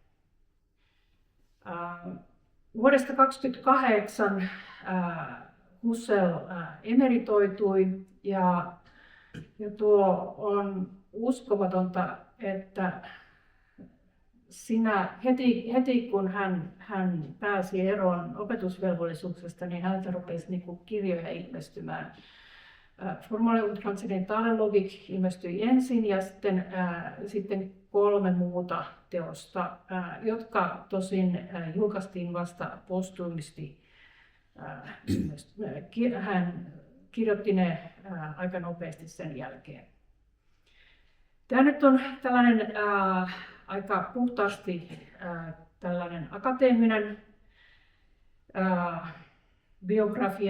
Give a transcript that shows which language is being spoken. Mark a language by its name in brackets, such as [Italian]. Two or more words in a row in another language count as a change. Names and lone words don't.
[Finnish] Vuodesta 1928 Husserl emeritoitui ja tuo on uskomatonta, että heti kun hän pääsi eroon opetusvelvollisuuksesta, niin häneltä rupesi niin kirjoja ilmestymään. Formale und transzendentale Logik ilmestyi ensin ja sitten 3 muuta teosta, jotka tosin julkaistiin vasta postuumisti. Hän kirjoitti ne aika nopeasti sen jälkeen. Tämä nyt on tällainen aika puhtaasti tällainen akateeminen biografia.